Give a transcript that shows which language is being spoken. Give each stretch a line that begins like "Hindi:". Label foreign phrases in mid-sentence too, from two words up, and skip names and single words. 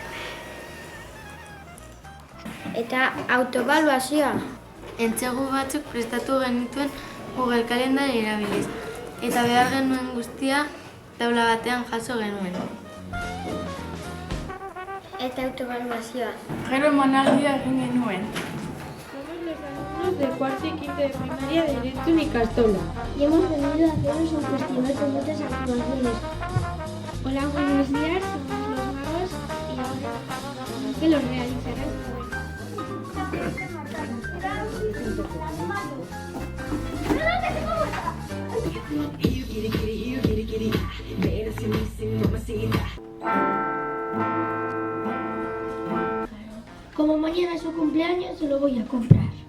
Basque: Eta autoebaluazioa. Entsegu batzuk prestatu genituen Google kalendari erabiliz. Eta behar genuen guztia taula batean jaso genuen. Eta autoebaluazioa. Gero emanaldia egin genuen.
Spanish: Somos los alumnos de cuarto y quinto de primaria de Erentzun Ikastola. Y hemos venido a haceros un festival con muchas actuaciones. Hola, buenos días, somos los magos y ahora que los realizarán. Como mañana es su cumpleaños, se lo voy a comprar.